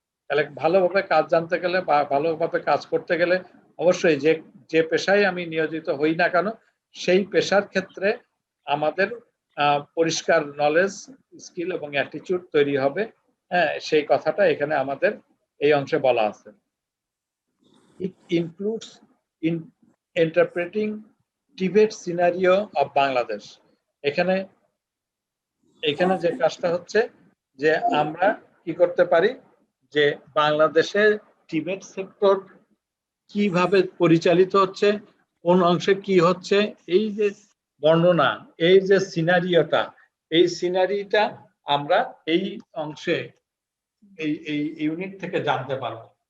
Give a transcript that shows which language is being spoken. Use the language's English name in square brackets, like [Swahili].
[Bangla] তাহলে ভালোভাবে কাজ জানতে গেলে বা ভালোভাবে কাজ করতে গেলে অবশ্যই যে পেশায় আমি নিয়োজিত হই না কেন, সেই পেশার ক্ষেত্রে আমাদের পরিষ্কার নলেজ, স্কিল এবং অ্যাটিটিউড তৈরি হবে। হ্যাঁ, সেই কথাটা এখানে আমাদের এই অংশে বলা আছে। [English] It includes in interpreting Tibet scenario of Bangladesh. [Bangla] এখানে যে কাজটা হচ্ছে যে আমরা কি করতে পারি, যে বাংলাদেশে টিবেট সেক্টর কিভাবে পরিচালিত হচ্ছে, কোন অংশে কি হচ্ছে, এই যে বর্ণনা, এই যে সিনারিওটা, এই সিনারিটা আমরা এই অংশে এই ইউনিট থেকে জানতে পারবো।